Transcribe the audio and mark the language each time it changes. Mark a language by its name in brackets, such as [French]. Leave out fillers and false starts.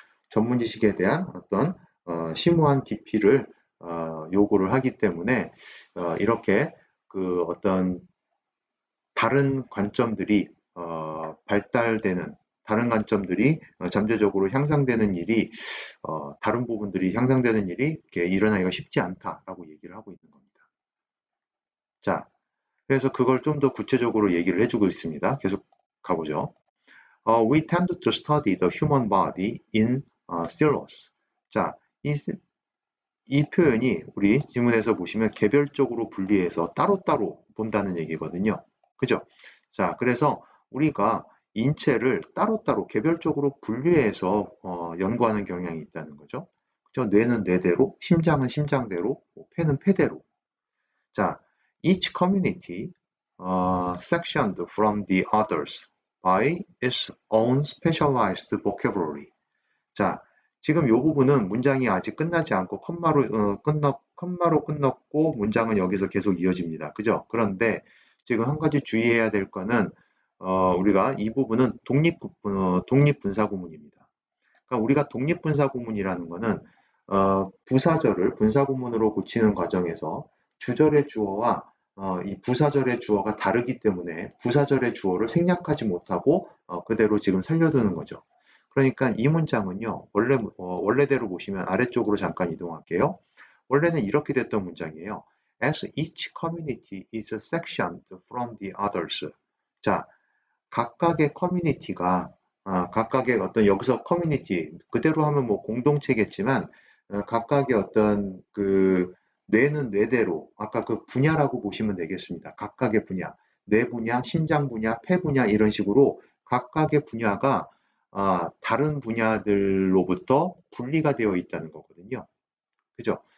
[Korean] 전문 지식에 대한 어떤 심오한 깊이를 요구를 하기 때문에 이렇게 그 어떤 다른 관점들이 발달되는 다른 관점들이 잠재적으로 향상되는 일이 다른 부분들이 향상되는 일이 이렇게 일어나기가 쉽지 않다라고 얘기를 하고 있는 겁니다. 자, 그래서 그걸 좀 더 구체적으로 얘기를 해주고 있습니다. 계속 가보죠. [English] We tend to study the human body in silos. [Korean] 자, 이 표현이 우리 지문에서 보시면 개별적으로 분리해서 따로따로 본다는 얘기거든요. 그죠? 자, 그래서 우리가 인체를 따로따로 개별적으로 분리해서 연구하는 경향이 있다는 거죠. 그죠? 뇌는 뇌대로, 심장은 심장대로, 뭐 폐는 폐대로. [English] 자, each community sectioned from the others by its own specialized vocabulary. [Korean] 자, 지금 이 부분은 문장이 아직 끝나지 않고 컴마로 끝났고 문장은 여기서 계속 이어집니다. 그죠? 그런데 지금 한 가지 주의해야 될 거는 우리가 이 부분은 독립분사 구문입니다. 그러니까 우리가 독립분사 구문이라는 거는 부사절을 분사 구문으로 고치는 과정에서 주절의 주어와 이 부사절의 주어가 다르기 때문에 부사절의 주어를 생략하지 못하고 그대로 지금 살려두는 거죠. 그러니까 이 문장은요, 원래대로 보시면 아래쪽으로 잠깐 이동할게요. 원래는 이렇게 됐던 문장이에요. [English] As each community is sectioned from the others. [Korean] 자, 각각의 커뮤니티가 각각의 어떤 여기서 커뮤니티 그대로 하면 뭐 공동체겠지만 각각의 어떤 그 뇌는 뇌대로 아까 그 분야라고 보시면 되겠습니다. 각각의 분야, 뇌 분야, 심장 분야, 폐 분야 이런 식으로 각각의 분야가 다른 분야들로부터 분리가 되어 있다는 거거든요. 그죠?